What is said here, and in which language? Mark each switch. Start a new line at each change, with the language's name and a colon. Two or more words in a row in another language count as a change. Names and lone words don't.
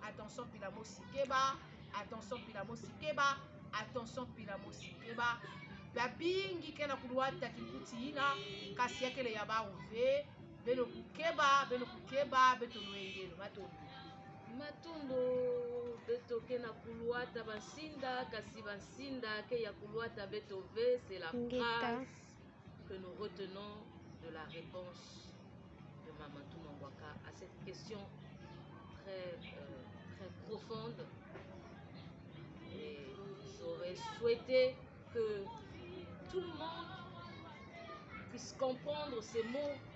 Kituba (Democratic Republic of Congo): Attention pila mosikeba, attention pila mosikeba, attention pila mosikeba babingi kena kuluata kikuti ina kasi ekele ya bauve beno kukeba beto luengelo matondo beto kena kuluata basinda kasi basinda ke ya kuluata beto ve.
French: C'est la phrase que nous retenons de la réponse de Mamadou Mangwaka à cette question très profonde. Et j'aurais souhaité que tout le monde puisse comprendre ces mots,